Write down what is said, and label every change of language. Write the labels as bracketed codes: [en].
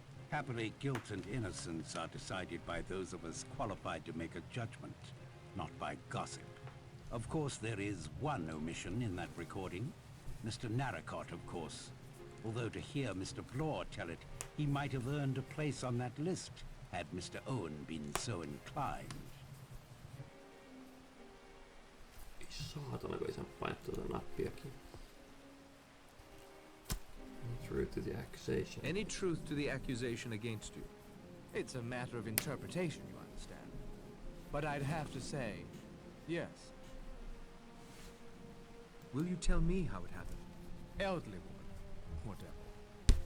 [en] Happily, guilt and innocence are decided by those of us qualified to make a judgment, not by gossip. Of course, there is one omission in that recording. Mr. Narracott, of course. Although to hear Mr. Blore tell it, he might have earned a place on that list had Mr. Owen been so inclined. [fi] Ei saatana, kun ei saa painaa tuota nappiakin. [en] Truth to the accusation. Any truth to the accusation against you? It's a matter of interpretation, you understand. But I'd have to say, yes. Will you tell me how it happened? Elderly woman. Poor devil.